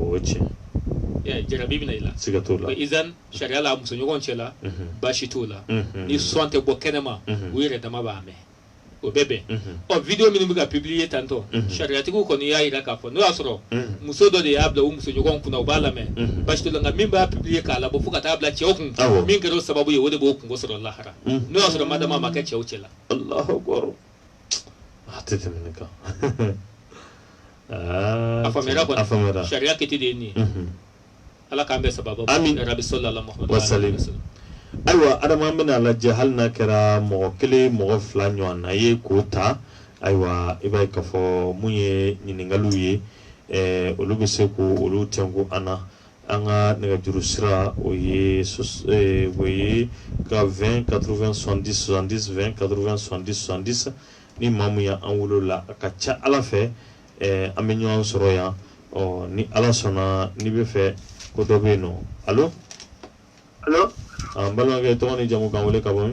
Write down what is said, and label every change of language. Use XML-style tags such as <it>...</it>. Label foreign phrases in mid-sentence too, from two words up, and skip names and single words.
<bm>jarabi bɛ na i la izan sariya la musoɲɔgɔn cɛ la baasi t'o la ni sɔn tɛ bɔ kɛnɛma u yɛrɛ dama b'a mɛn o bɛ bɛn video minnu bɛ ka publier tantɔ sariyatigiw kɔni y'a yira k'a fɔ n'o y'a sɔrɔ muso dɔ de y'a bila u musoɲɔgɔn kunna u b'a lamɛn baasi t'o la nka min b'a publier k'a labɔ fo ka taa bila cɛw kun min kɛra o sababu ye o de b'o kungo sɔrɔ lahara n'o y'a sɔrɔ madama ma kɛ cɛw cɛ la</bm> <ar>الله أكبر</ar> <bm>a tɛ tɛmɛ ne kan a faamuyara kɔni sariya kɛti de ye nin ye ala k'an bɛ sababu rabi</bm> <ar>صلى الله عليه وسلم</ar> <bm>ayiwa adama bɛna lajɛ hali n'a kɛra mɔgɔ kelen mɔgɔ fila ɲɔgɔn na ye k'o ta ayiwa i b'a ye k'a fɔ mun ye ɲininkaliw ye olu bɛ se k'olu tɛnku an na an ka nɛgɛjuru sira o ye ka 20 80 70 70 20 80 70 70 ni maa mun y'an wolo la a ka ca ala fɛ an bɛ ɲɔgɔn sɔrɔ yan ni ala sɔnna n'i bɛ fɛ ko dɔ bɛ yen nɔ alo an balimakɛ tɔgɔ ni jamu k'an wele ka bɔ min</bm>